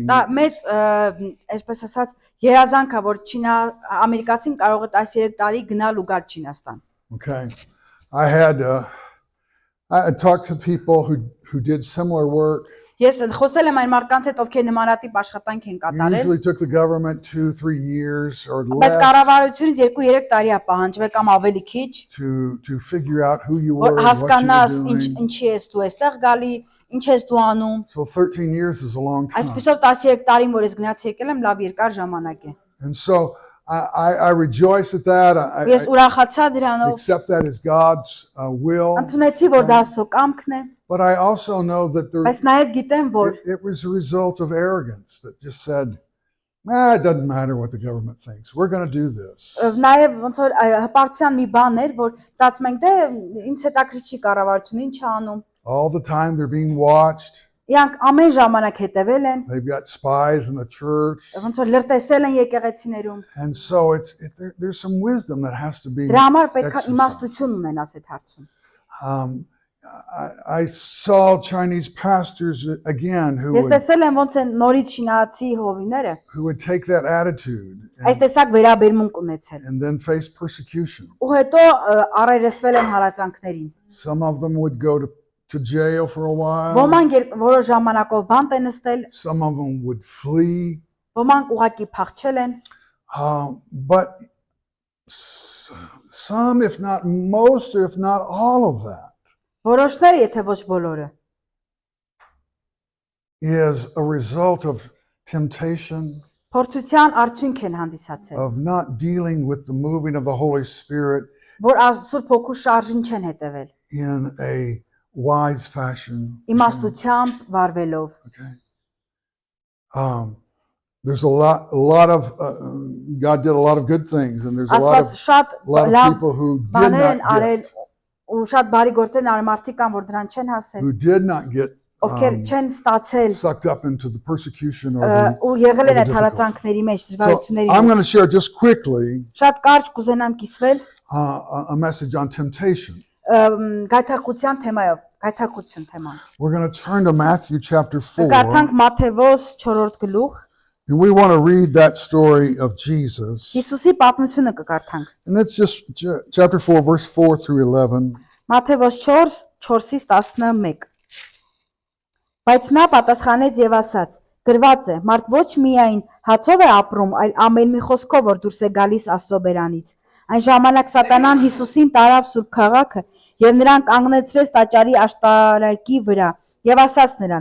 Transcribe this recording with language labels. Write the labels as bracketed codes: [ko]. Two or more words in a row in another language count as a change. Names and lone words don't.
[hy] դա [en] years. [hy] մեծ, այսպես ասած, երազանք է, որ ամերիկացին կարող է 13 տարի գնալ ու գալ Չինաստան։ [en] Okay. I had talked to people who did similar work. [hy] Ես խոսել եմ այն մարդկանց հետ, ովքեր նմանատիպ աշխատանք են կատարել, [en] Usually took the government 2-3 years or [hy] բայց [en] less [hy] կառավարությունից 2-3 տարի է պահանջվել կամ ավելի քիչ, [en] to figure out who you [hy] որ [en] were and what you [hy] հասկանաս [en] were doing. [hy] ինչի ես դու այստեղ գալի, ինչ ես դու անում։ [en] So 13 years is a long time. [hy] Այսպեսով 13 տարին, որ ես գնաց եկել եմ, լավ երկար ժամանակ է։ [en] And so I rejoice at that. [hy] Ես [en] I [hy] ուրախացա դրանով, [en] accept that as God's will. [hy] ընդունեցի, որ դա Աստծո կամքն է, [en] But I also know that [hy] բայց նաև գիտեմ, որ [en] it was a result of arrogance that just said, it doesn't matter what the government thinks. We're going to do this. [hy] նաև ոնց որ հպարտության մի բան էր, որ դասում ենք դե ինձ հետաքրքիր չի կառավարությունը ինչ է անում։ [en] All the time they're being watched. [hy] Իրանք ամեն ժամանակ հետևել են, [en] They've got spies in the church. [hy] ոնց որ լրտեսել են եկեղեցիներում։ [en] And so there's some wisdom that has to be [hy] Դրա համար պետք է [en] exercised. [hy] իմաստություն ունենաս այդ հարցում։ [en] I saw Chinese pastors again [hy] Ես տեսել եմ ոնց են նորից շինացի հովիները [en] who would take that attitude [hy] այս տեսակ վերաբերմունք ունեցել։ [en] and then face persecution. [hy] Ու հետո առերեսվել են հարացանքներին։ [en] Some of them would go to jail for a while. [hy] Ոմանք որոշ ժամանակով բանտ են նստել, [en] Some of them would flee. [hy] ոմանք ուղակի փախչել են, [en] But some, if not most, if not all of that, [hy] որոշները, եթե ոչ բոլորը, [en] is a result of temptation, [hy] փորձության արդյունք են հանդիսացել, [en] of not dealing with the moving of the Holy Spirit [hy] որ Սուրբ Հոգու շարժին չեն հետևել, [en] in a wise fashion. [hy] իմաստությամբ վարվելով։ [en] Okay. There's a lot of God did a lot of good things, and there's a lot [hy] Աստված շատ [en] of [hy] լավ [en] people who did [hy] բաներ են [en] not [hy] արել [en] get [hy] ու շատ բարի գործեր են արել մարդիկ կան, որ դրան չեն հասել, [en] who did not get [hy] ովքեր չեն ստացել [en] sucked up into the persecution or the [hy] ու եղել են [en] the [hy] այդ հարացանքների մեջ, [en] So [hy] դժվարությունների [en] I'm going to [hy] մեջ։ [en] share just quickly [hy] Շատ կարճ կուզենամ կիսվել [en] a message on temptation. [hy] գայթակղության թեմայով, գայթակղություն թեման։ [en] We're going to turn to Matthew chapter 4, [hy] Կարդանք Մատթեոս 4-րդ գլուխ, [en] And we want to read that story of Jesus. [hy] Հիսուսի պատմությունը կկարդանք։ [en] And it's just chapter 4, verse 4 through 11. [hy] Մատթեոս 4, 4-ից 11։ Բայց նա պատասխանեց եւ ասաց. գրված է, մարդ ոչ միայն հացով է ապրում, այլ ամեն մի խոսքով, որ դուրս է գալիս Աստծո բերանից։ Այն ժամանակ Սատանան Հիսուսին տարավ Սուրբ քաղաքը եւ նրան կանգնեցրեց տաճարի աշտարակի վրա եւ ասաց նրան.